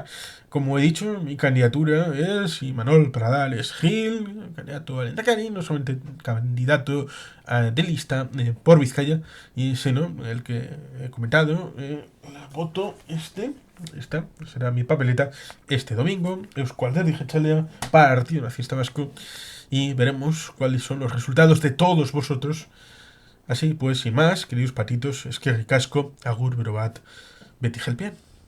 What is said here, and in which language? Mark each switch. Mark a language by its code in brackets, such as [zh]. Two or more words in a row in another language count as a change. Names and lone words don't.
[es] Como he dicho, mi candidatura es Imanol Pradales Gil, candidato al Endacari, no solamente candidato de lista por Vizcaya, y sino el que he comentado, voto esta será mi papeleta este domingo, Eusko Alderdi Jeltzalea, Partido Nacionalista Vasco, y veremos cuáles son los resultados de todos vosotros. Así pues, sin más, queridos patitos, [eu] eskerrik asko, agur berobat, beti gelpian.